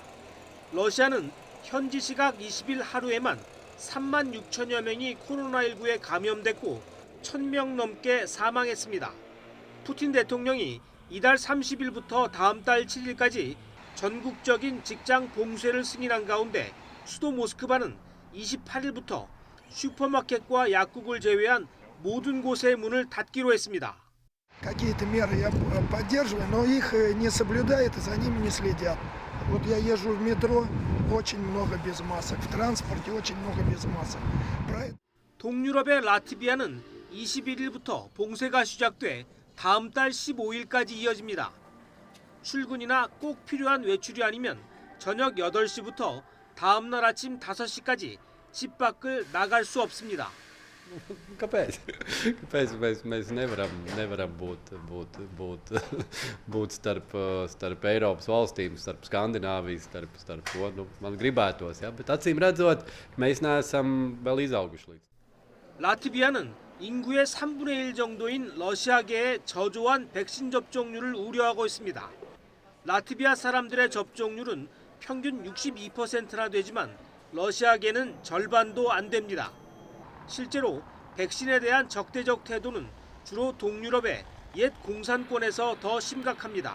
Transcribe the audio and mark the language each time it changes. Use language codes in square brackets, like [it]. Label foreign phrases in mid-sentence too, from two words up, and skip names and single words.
[ko] 러시아는 현지 시각 20일 하루에만 3만 6천여 명이 코로나19에 감염됐고 1,000명 넘게 사망했습니다. 푸틴 대통령이 이달 30일부터 다음 달 7일까지 전국적인 직장 봉쇄를 승인한 가운데 수도 모스크바는 28일부터 슈퍼마켓과 약국을 제외한 모든 곳의 문을 닫기로 했습니다. [ru] Какие-то меры я поддерживаю, но их не соблюдают и за ними не следят. Вот я езжу в метро, очень много без масок, в транспорте очень много без масок. [ko] 동유럽의 라트비아는 21일부터 봉쇄가 시작돼 다음 달 15일까지 이어집니다. 출근이나 꼭 필요한 외출이 아니면 저녁 8시부터 다음 날 아침 5시까지 집 밖을 나갈 수 없습니다. [lv] Kāpēc? Kāpēc mēs nevaram būt starp Eiropas valstīm, starp Skandināvijas, starp to? Nu, man gribētos, ja? Bet acīm redzot, mēs neesam vēl izauguši līdz. [ko] 라트비아는 인구의 3분의 1 정도인 러시아계의 저조한 백신 접종률을 우려하고 있습니다. 라트비아 사람들의 접종률은 평균 62%나 되지만 러시아계는 절반도 안 됩니다. 실제로 백신에 대한 적대적 태도는 주로 동유럽의 옛 공산권에서 더 심각합니다.